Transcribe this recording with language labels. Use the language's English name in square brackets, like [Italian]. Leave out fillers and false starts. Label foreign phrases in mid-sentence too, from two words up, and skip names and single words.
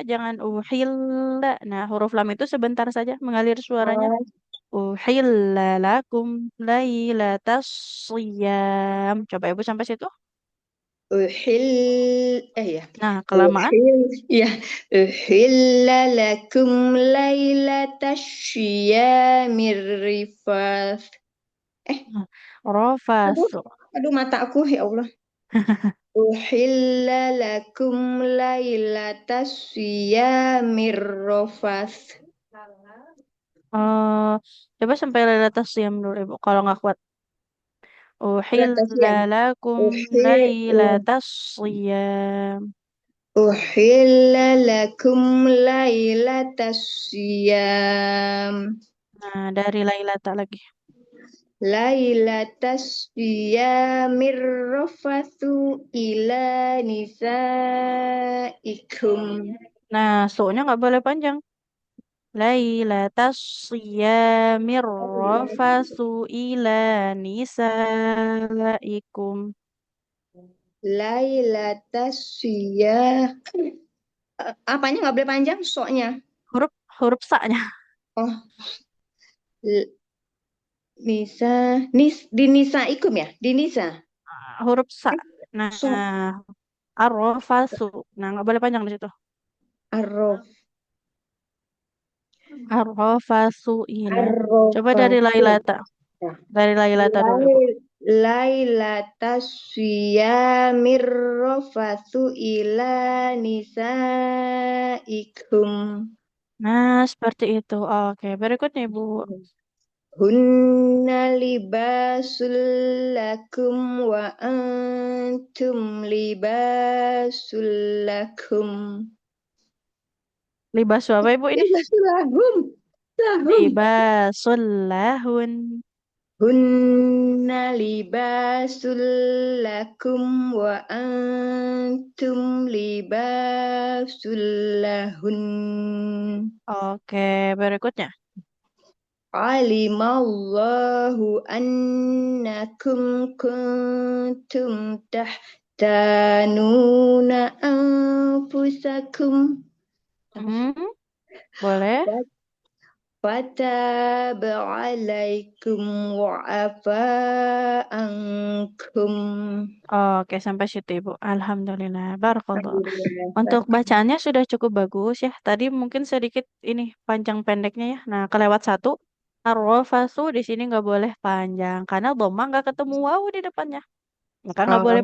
[Indonesian] Jangan uhilla. Nah, huruf lam itu sebentar saja mengalir suaranya. [Arabic] أحل لكم ليلة الصيام. [Indonesian] Coba Ibu sampai situ. Ya. Nah, kelamaan. [Arabic] Ya. أحل لكم ليلة الصيام الرفث. Nah, Aduh, Rofasu. [Indonesian] aduh mata aku ya Allah. [Arabic] أحل لكم ليلة الصيام الرفث. [Indonesian] Eh, coba sampai [Arabic] ليلة الصيام [Indonesian] dulu Ibu. Kalau nggak kuat. [Arabic] ليلة الصيام. أحل لكم ليلة الصيام. أحل لكم ليلة الصيام. [Indonesian] Nah, dari lailata lagi. [Arabic] ليلة الصيام الرفث إلى نسائكم. [Indonesian] Nah, so-nya nggak boleh panjang. [Arabic] ليلة الصيام الرفث إلى نسائكم. ليلة الصيام. [Indonesian] Apanya nggak boleh panjang? Soknya. Huruf huruf sa-nya. Oh, l- Nisa, di nisaikum ya? Di Nisa. Huruf sa. So, [Arabic] Nah, arrofasu. [Indonesian] Nah, nggak boleh panjang di situ. [Arabic] arrof, الرفث إلى. [Indonesian] Coba dari [Arabic] arrofasu. [Indonesian] lailata. Dari lailata dulu, Ibu. [Arabic] ليلة الصيام الرفث إلى نسائكم. [Indonesian] Nah, seperti itu. Oke, berikutnya, Ibu. [Arabic] هن لباس لكم وأنتم لباس لكم. [Indonesian] Libasu apa, Ibu ini? [Arabic] لباس لهم لهم. لباس لهن. هن لباس لكم وأنتم لباس لهن. [Indonesian] Oke, berikutnya. [Arabic] علم الله أنكم كنتم تختانون أنفسكم. [Indonesian] Hmm, boleh. [Arabic] فتاب عليكم وعفى عنكم. [Indonesian] Oke, sampai situ Ibu. Alhamdulillah. Barakallah. Untuk bacaannya sudah cukup bagus ya. Tadi mungkin sedikit ini panjang pendeknya ya. Nah, kelewat satu. Ar-rafasu di sini nggak boleh panjang karena dhamma nggak ketemu wawu di depannya. Maka nggak boleh